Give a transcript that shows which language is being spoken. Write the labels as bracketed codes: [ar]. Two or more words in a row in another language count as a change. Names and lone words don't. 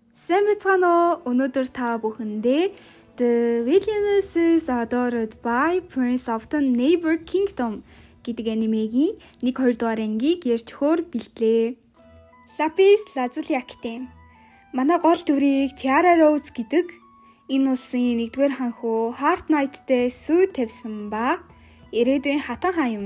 [mn] Сайн байцгаана уу? Өнөөдөр та бүхэндээ The Villains is Adored by Prince of the Neighbor Kingdom гэдэг анимегийн 1-2 дугаар ангийг ярьж өгөхөөр бэлтлээ. Lapis Lazuli. Манай гол дүрийг Tiara Rose гэдэг энэ улсын 1-р ханхуу Heart Knight-тэй сүү тавьсан ба ирээдүйн хатан хаан юм.